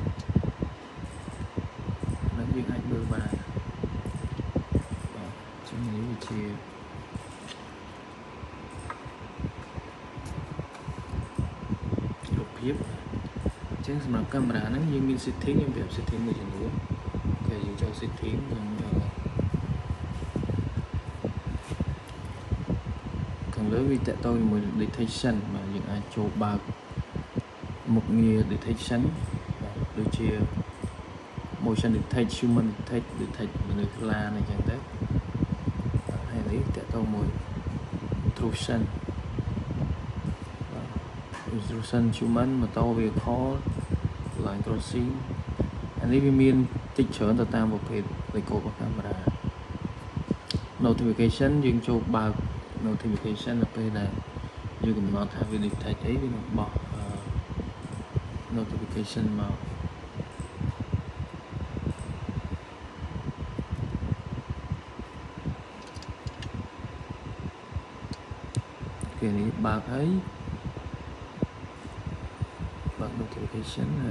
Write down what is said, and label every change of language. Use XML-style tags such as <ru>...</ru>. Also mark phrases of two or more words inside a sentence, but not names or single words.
<km>នឹងយើងអាចមើលបានបាទអញ្ចឹងនេះវាជារូបភាពអញ្ចឹងសម្រាប់កាមេរ៉ាហ្នឹងយើងមាន setting យើងប្រាប់ setting មួយចំនួនគេយើងចូល setting យើង ខាងលើវាតទៅជាមួយ detection បាទយើងអាចចូលបើកមុខងារ detection បាទដូចជា</km> <en>motion detect human detect</en> <km>មនុស្សខ្លាអញ្ចឹងទៅហើយនេះតទៅមួយ intrusion</km> <en>intrusion human motor vehicle line crossing</en> <km>អានេះវាមានតិច ច្រើនទៅតាមប្រភេទនៃកូដរបស់កាមេរ៉ា notification យើងចូលបើក notification នៅពេលដែលយើងកំណត់ថាវា detect អីវានឹងបោះ notification មកគេនេះបើកហើយបើក notification</km>